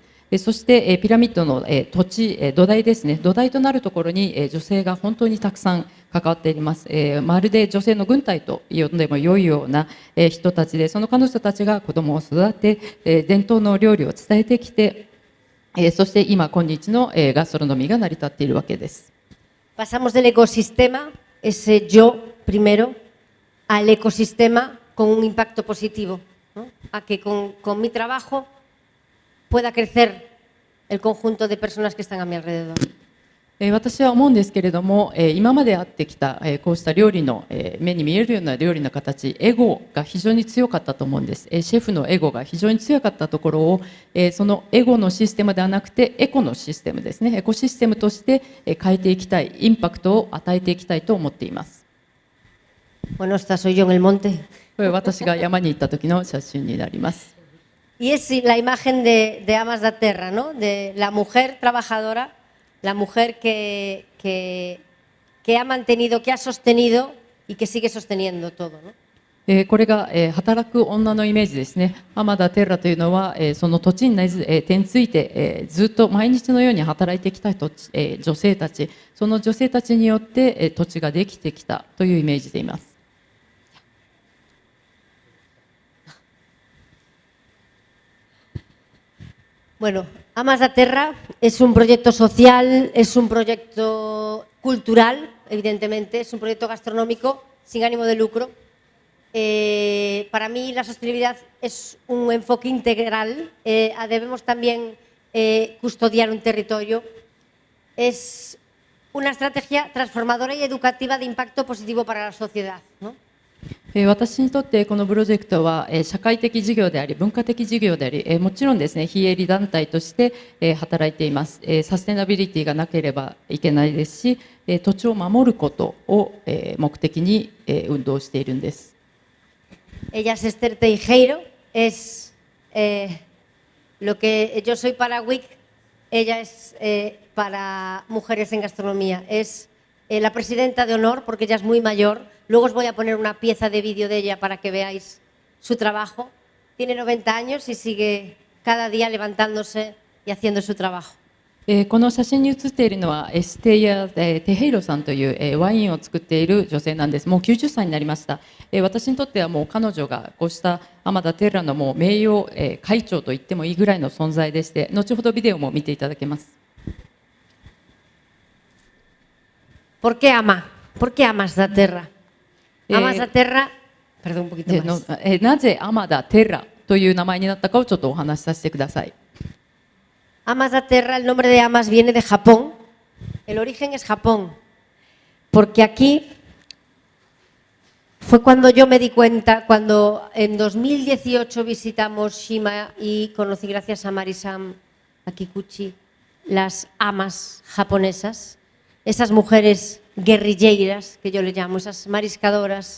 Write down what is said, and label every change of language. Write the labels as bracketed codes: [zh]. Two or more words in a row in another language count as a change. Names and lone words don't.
[ja] そしてピラミッドの土地、土台ですね、土台となるところに女性が本当にたくさん関わっています。まるで女性の軍隊と呼んでも良いような人たちで、その彼女たちが子供を育て、伝統の料理を伝えてきて、そして今日のガストロノミーが成り立っているわけです。 [es] Pasamos del ecosistema, ese yo primero, al ecosistema con un impacto positivo, ¿no? A que con mi trabajo pueda crecer el conjunto de personas que están a mi alrededor. [ja] 私は思うんですけれども、今まであってきたこうした料理の目に見えるような料理の形、エゴが非常に強かったと思うんです。シェフのエゴが非常に強かったところを、そのエゴのシステムではなくてエコのシステムですね、エコシステムとして変えていきたい、インパクトを与えていきたいと思っています。 [es] Bueno, esta soy yo en el monte. [ja] これ私が山に行った時の写真になります。 [es] Y es la imagen de Amas da Terra, ¿no? De la mujer trabajadora, la mujer que ha mantenido, que ha sostenido y que sigue sosteniendo todo, ¿no? [ja] これが働く女のイメージですね。アマダ・テッラというのはその土地に手についてずっと毎日のように働いてきた女性たち、その女性たちによって土地ができてきたというイメージでいます。 [es] Bueno, Amas da Terra es un proyecto social, es un proyecto cultural, evidentemente, es un proyecto gastronómico sin ánimo de lucro. Para mí la sostenibilidad es un enfoque integral, debemos también custodiar un territorio. Es una estrategia transformadora y educativa de impacto positivo para la sociedad, ¿no? [ja] 私にとってこのプロジェクトは社会的事業であり文化的事業であり、もちろんですね非営利団体として働いています。サステナビリティがなければいけないですし、土地を守ることを目的に運動しているんです。 [es] Ella es Esther Teijeiro, es lo que yo soy para WIC, ella es para Mujeres en Gastronomía, es la presidenta de honor porque ella es muy mayor. Luego os voy a poner una pieza de vídeo de ella para que veáis su trabajo. Tiene 90 años y sigue cada día levantándose y haciendo su trabajo. [ja] この写真に写っているのはエステイヤ・テヘイロさんというワインを作っている女性なんです。もう90歳になりました。私にとってはもう彼女がこうしたアマダ・テッラのもう名誉会長と言ってもいいぐらいの存在でして、後ほどビデオも見ていただけます。 [es] ¿Por qué ama? ¿Por qué amas da terra? Amas da terra, perdón un poquito más. [ja] なぜアマダ・テッラという名前になったかをちょっとお話しさせてください。 [es] Amas da Terra, el nombre de Amas viene de Japón. El origen es Japón. Porque aquí fue cuando yo me di cuenta, cuando en 2018 visitamos Shima y conocí gracias a Marisam, a Kikuchi, las amas japonesas, esas mujeres guerrilleras, que yo le llamo, esas mariscadoras.